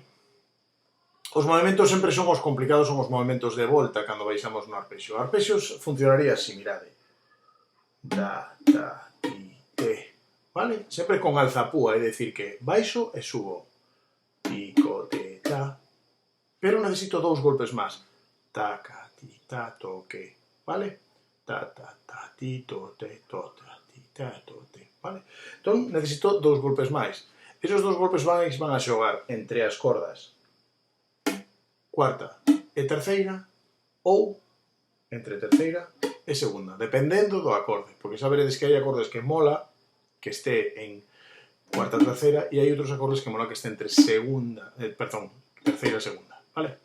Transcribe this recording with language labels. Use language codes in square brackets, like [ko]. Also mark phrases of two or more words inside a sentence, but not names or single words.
[gl] Os movimentos sempre son os complicados, son os movimentos de volta cando baixamos no arpexo. O arpexos funcionaría así, mirade. Da, ta, ti, te, vale? Sempre con alzapúa, é dicir que baixo e subo. Pico, te, ta. Pero necesito dous golpes máis. Taca, ti, ta, to, que, vale? Ta, ta, ta, ti, to, te, to, ta, ti, ta, to, te, vale? Entón, necesito dous golpes máis. Esos dous golpes máis van a xogar entre as cordas cuarta e terceira ou entre terceira e segunda, dependendo do acorde, porque saberedes que hai acordes que mola que este en cuarta, terceira, e hai outros acordes que mola que este entre segunda, terceira e segunda, vale?